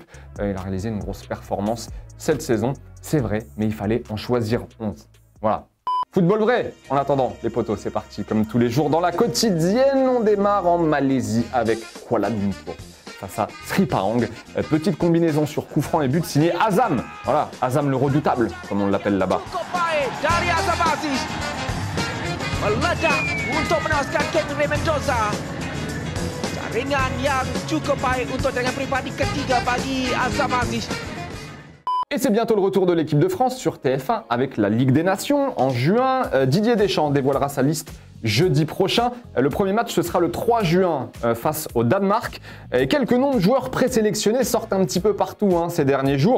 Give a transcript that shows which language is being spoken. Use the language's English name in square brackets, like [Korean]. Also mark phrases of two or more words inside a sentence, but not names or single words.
[French] Il a réalisé une grosse performance cette saison, c'est vrai, mais il fallait en choisir 11. Voilà. Football vrai. En attendant, les potos, c'est parti. Comme tous les jours dans la quotidienne, on démarre en Malaisie avec Kuala Lumpur face à Sri Pahang. Petite combinaison sur coup franc et but signé Azam. Voilà, Azam le redoutable, comme on l'appelle là-bas. [Malay] Dari Azam Aziz meledak untuk menewaskan Kevin Mendoza. Jaringan yang cukup baik untuk jaringan pribadi ketiga bagi Azam Aziz. [French] Et c'est bientôt le retour de l'équipe de France sur TF1 avec la Ligue des Nations en juin. Didier Deschamps dévoilera sa liste jeudi prochain. Le premier match, ce sera le 3 juin face au Danemark. Et quelques noms de joueurs présélectionnés sortent un petit peu partout ces derniers jours.